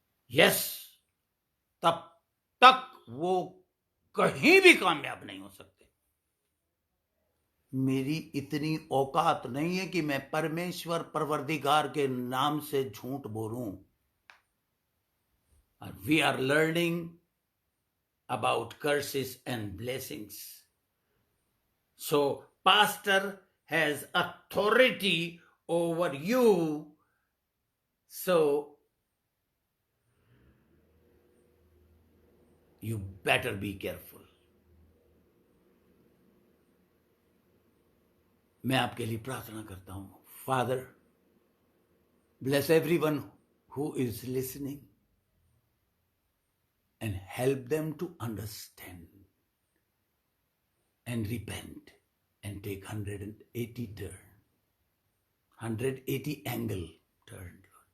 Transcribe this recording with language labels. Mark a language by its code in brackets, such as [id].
[hi] Yes, तब तक वो कहीं भी कामयाब नहीं हो सकते। मेरी इतनी औकात नहीं है कि मैं परमेश्वर परवरदिगार के नाम से झूठ बोलूं। [en] We are learning about curses and blessings. So pastor has authority over you, so you better be careful. [hi] मैं आपके लिए प्रार्थना करता हूं। [en] Father, bless everyone who is listening and help them to understand and repent and take 180 turn, 180 angle turn.